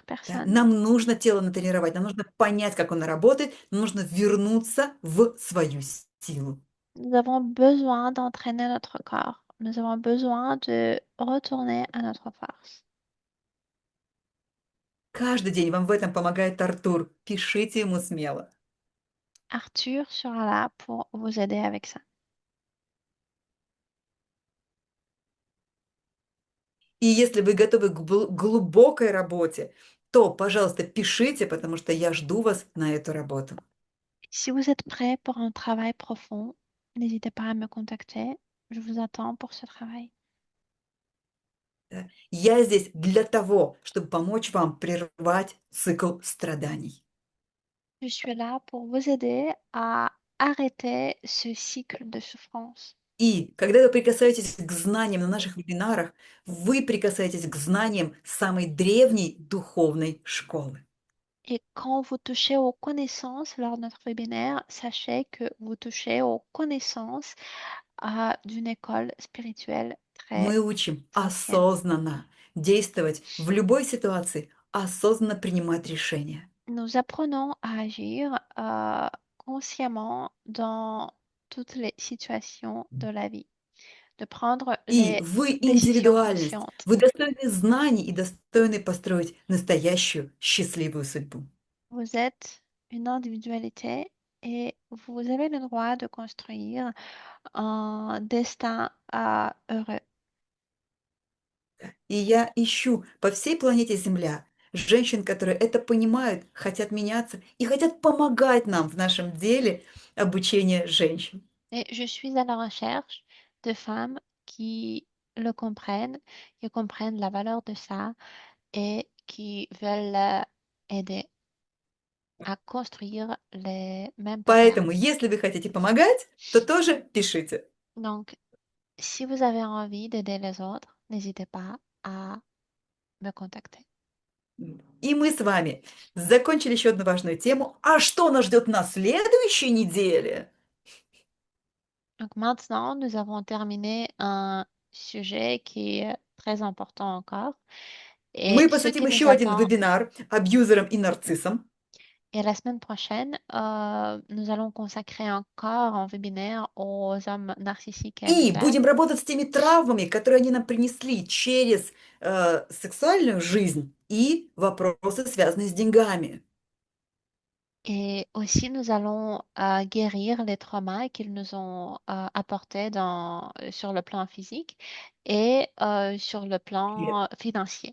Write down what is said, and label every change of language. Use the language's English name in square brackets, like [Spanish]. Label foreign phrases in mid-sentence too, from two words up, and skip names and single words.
[Russian] Да. [French] personnes. [Russian] Нам нужно тело натренировать, нам нужно понять, как оно работает, нам нужно вернуться в свою силу. [French] Nous avons besoin d'entraîner notre corps. Nous avons besoin de retourner à notre force. [Russian] Каждый день вам в этом помогает Артур. Пишите ему смело. [French] Arthur sera là pour vous aider avec ça. [Russian] И если вы готовы к глубокой работе, то, пожалуйста, пишите, потому что я жду вас на эту работу. [French] Si vous êtes prêt pour un travail profond, n'hésitez pas à me contacter. Je vous attends pour ce travail. [Russian] Да. Я здесь для того, чтобы помочь вам прервать цикл страданий. [French] Je suis là pour vous aider à arrêter ce cycle de souffrance. [Russian] И когда вы прикасаетесь к знаниям на наших вебинарах, вы прикасаетесь к знаниям самой древней духовной школы. [French] Et quand vous touchez aux connaissances lors de notre webinaire, sachez que vous touchez aux connaissances d'une école spirituelle très [Russian] Мы учим [French] ancienne. [Russian] осознанно действовать в любой ситуации, осознанно принимать решения. [French] Nous apprenons à agir consciemment dans toutes les situations de la vie, de prendre [Russian] И [French] les [Russian] вы [French] décisions [Russian] индивидуальность, [French] conscientes. [Russian] вы достойны знаний и достойны построить настоящую счастливую судьбу. [French] Vous êtes une individualité et vous avez le droit de construire un destin heureux. [Russian] И я ищу по всей планете Земля женщин, которые это понимают, хотят меняться и хотят помогать нам в нашем деле обучения женщин. [French] Et je suis à la recherche de femmes qui le comprennent, qui comprennent la valeur de ça et qui veulent aider à construire les mêmes [Russian] Поэтому, [French] patterns. [Russian] если вы хотите помогать, то тоже пишите. [French] Donc, si vous avez envie d'aider les autres, n'hésitez pas à me contacter. [Russian] И мы с вами закончили еще одну важную тему. А что нас ждет на следующей неделе? [French] Donc maintenant, nous avons terminé un sujet qui est très important encore. Et [Russian] Мы [French] ce [Russian] посвятим [French] qui nous [Russian] еще один [French] attend, [Russian] вебинар абьюзерам и нарциссам. [French] et la semaine prochaine, nous allons consacrer encore un webinaire aux hommes narcissiques et [Russian] И [French] abuseurs. [Russian] будем работать с теми травмами, которые они нам принесли через сексуальную жизнь и вопросы, связанные с деньгами. [French] Et aussi, nous allons guérir les traumas qu'ils nous ont apportés sur le plan physique et sur le plan financier.